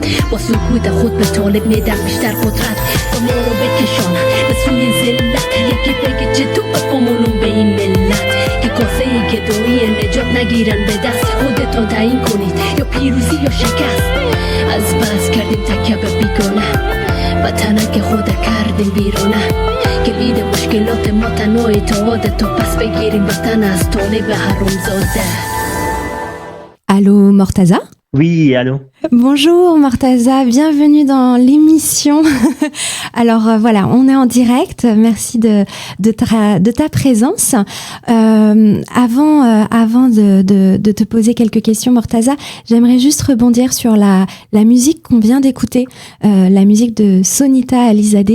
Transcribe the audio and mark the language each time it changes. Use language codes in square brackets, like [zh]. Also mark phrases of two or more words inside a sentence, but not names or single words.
[fa] با سکوت خود به طالب میدن بیشتر قدرت تا ما رو بکشانن به سوی ذلت یکی بگه چطور بمونم به این ملت که کاسه گدایی نجات نگیرن به دست خودتان تعیین کنید یا پیروزی یا شکست از بس کردیم تکیه به بیگانه وطنک خود کردیم بیرونه کلید مشکلات ما تنها اتحاد تا پس بگیریم وطن از طالب حرامزاده [fr] Allô, Mortaza? Oui, allô. Bonjour Mortaza, bienvenue dans l'émission. Alors voilà, on est en direct. Merci de ta présence. Avant de te poser quelques questions, Mortaza, j'aimerais juste rebondir sur la musique qu'on vient d'écouter, la musique de Sonita Alizadeh.